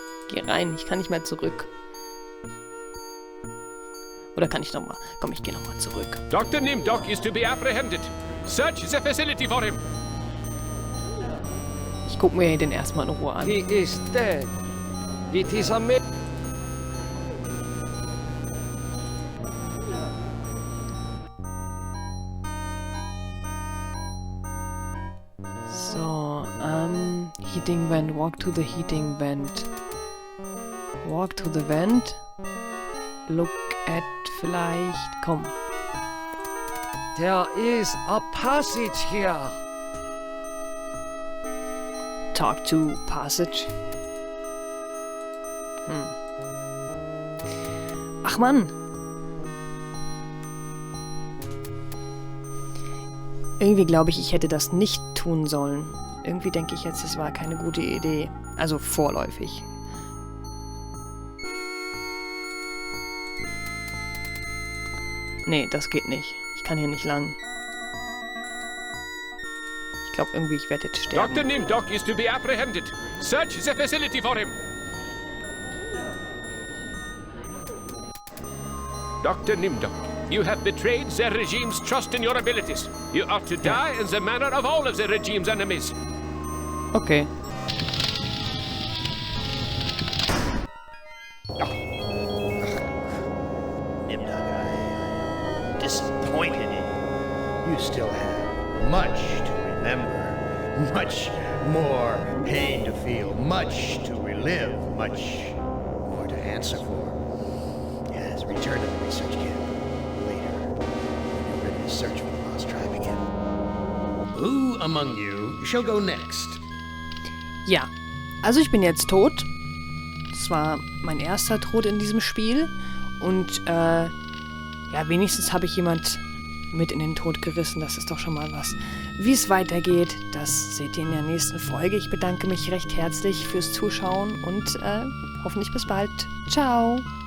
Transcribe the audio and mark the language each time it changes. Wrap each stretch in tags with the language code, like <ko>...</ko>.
<de>Geh rein, ich kann nicht mehr zurück. Oder kann ich nochmal? Komm, ich gehe nochmal zurück.</de> <en>Dr. Nimdoc is to be apprehended. Search the facility for him.</en> <de>Ich gucke mir den erstmal in Ruhe an.</de> <en>He is dead. It is a So, heating vent, walk to the heating vent. Walk to the vent. Look at</en> <de>vielleicht, komm.</de> <en>There is a passage here. Talk to passage.</en> <de>Ach Mann. Irgendwie glaube ich hätte das nicht tun sollen. Irgendwie denke ich jetzt, es war keine gute Idee. Also vorläufig. Nee, das geht nicht. Ich kann hier nicht lang. Ich glaube irgendwie, ich werde jetzt sterben.</de> <en>Dr. Nimdoc is to be apprehended. Search the facility for him. Dr. Nimdoc, you have betrayed the regime's trust in your abilities. You are to die in the manner of all of the regime's enemies. Okay. Nimdoc, I'm disappointed in you. You still have much to remember, much more pain to feel, much to relive, much more to answer for. Yes, return to the research camp later when you're ready to search for the lost tribe again. Who among you shall go next?</en> <de>Ja, also ich bin jetzt tot. Das war mein erster Tod in diesem Spiel. Und ja, wenigstens habe ich jemand mit in den Tod gerissen. Das ist doch schon mal was. Wie es weitergeht, das seht ihr in der nächsten Folge. Ich bedanke mich recht herzlich fürs Zuschauen und hoffentlich bis bald. Ciao!</de>